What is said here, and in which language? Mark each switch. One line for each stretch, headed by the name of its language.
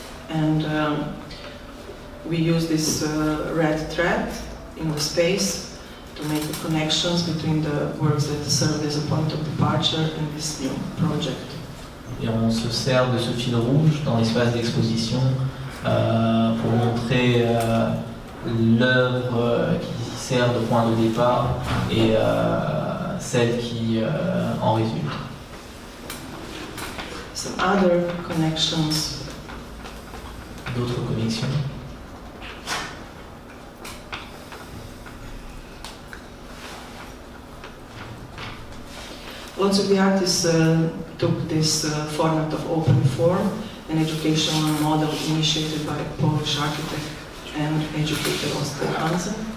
English: And we use this red thread in the space to make the connections between the works that served as a point of departure and this new project.
French: Et on se sert de ce fil rouge dans l'espace d'exposition pour montrer l'œuvre qui sert de point de départ et celle qui en résulte.
English: Some other connections.
French: D'autres connexions.
English: Lots of the artists took this format of open form, an educational model initiated by Polish architect and educator Oskar Hansen.